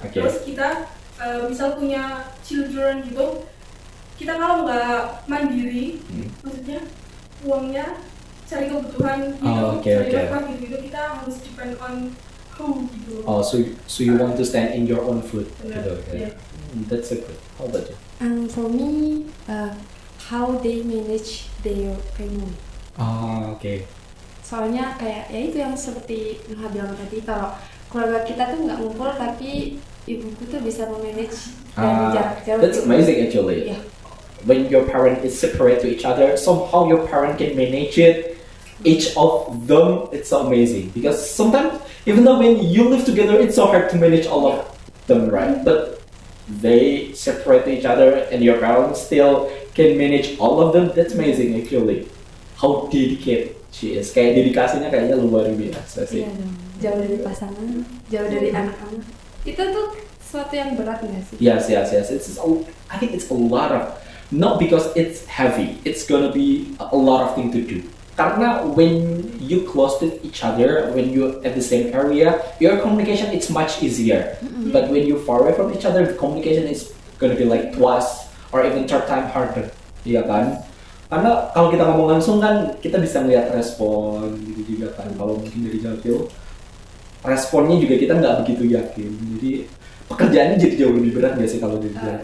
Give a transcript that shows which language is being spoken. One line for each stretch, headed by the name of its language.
Indonesian: Terus kita misal punya children gitu, kita kalau nggak mandiri, maksudnya uangnya cari kebutuhan gitu, cari nafkah gitu, kita harus
English: depend on who
Indonesian: gitu.
English: Oh, so you want to stand in your own foot gitu. Yeah. That's so good. How about you? For me, how they manage their family. Okay.
Indonesian: Soalnya kayak ya itu yang seperti Nuha bilang tadi, kalau keluarga kita tuh nggak ngumpul tapi ibuku tuh bisa memanage dari jarak jauh.
English: That's amazing actually. Yeah. When your parent is separate to each other, somehow your parent can manage it. Each of them, it's so amazing because sometimes even though when you live together, it's so hard to manage all of them, right? But they separate to each other and your parents still can manage all of them. That's amazing actually. How dedicated she is.
Indonesian: Kayak dedikasinya kayaknya luar biasa sih. Iya dong. Jauh dari pasangan, jauh dari anak-anak. Itu tuh sesuatu yang berat nggak sih?
English: Yes. I think it's a lot of, not because it's heavy. It's gonna be a lot of things to do. Karena when you close to each other, when you at the same area, your communication it's much easier. But when you far away from each other, the communication is gonna be like twice or even third time harder.
Indonesian: Iya kan? Karena kalau kita ngomong langsung kan kita bisa melihat respon gitu juga kan. Kalau mungkin dari jauh responnya juga kita nggak begitu yakin. Jadi pekerjaannya jadi jauh lebih berat nggak sih kalau dari jauh?